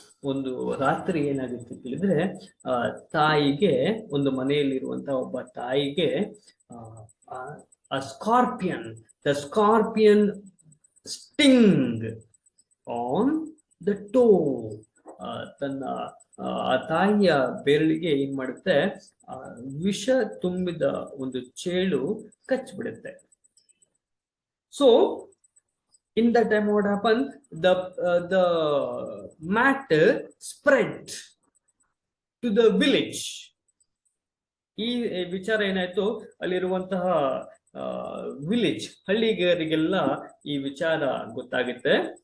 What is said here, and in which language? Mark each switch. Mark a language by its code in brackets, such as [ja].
[kn] ಒಂದು ರಾತ್ರಿ ಏನಾಗುತ್ತೆ ಕೇಳಿದ್ರೆ, ತಾಯಿಗೆ, ಒಂದು ಮನೆಯಲ್ಲಿರುವಂತಹ ಒಬ್ಬ ತಾಯಿಗೆ scorpion, [en] The scorpion sting on the toe. [kn] ತನ್ನ ಆ ತಾಯಿಯ ಬೆರಳಿಗೆ ಏನ್ ಮಾಡುತ್ತೆ, ವಿಷ ತುಂಬಿದ ಒಂದು ಚೇಳು ಕಚ್ಚಿಬಿಡುತ್ತೆ. [en] So in that time what happened, the matter spread to the village. [kn] ಈ ವಿಚಾರ ಏನಾಯ್ತು, ಅಲ್ಲಿರುವಂತಹ ವಿಲೇಜ್, ಹಳ್ಳಿಗರಿಗೆಲ್ಲ ಈ ವಿಚಾರ ಗೊತ್ತಾಗುತ್ತೆ.